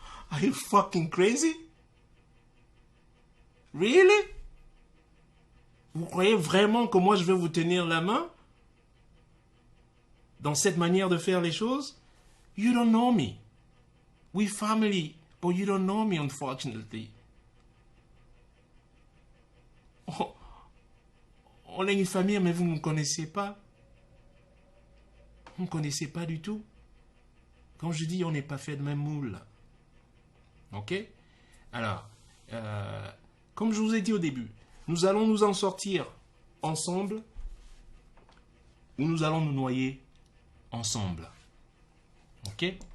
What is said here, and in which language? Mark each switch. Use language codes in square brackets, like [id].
[en] Are you fucking crazy? [fr] Really? Vous croyez vraiment que moi je vais vous tenir la main? Dans cette manière de faire les choses? [en] You don't know me. We family, but you don't know me, unfortunately. [fr] Oh, on est une famille, mais vous ne me connaissez pas. Vous ne me connaissez pas du tout. Quand je dis on n'est pas fait de même moule. Ok? Alors, comme je vous ai dit au début, nous allons nous en sortir ensemble ou nous allons nous noyer ensemble. Ok?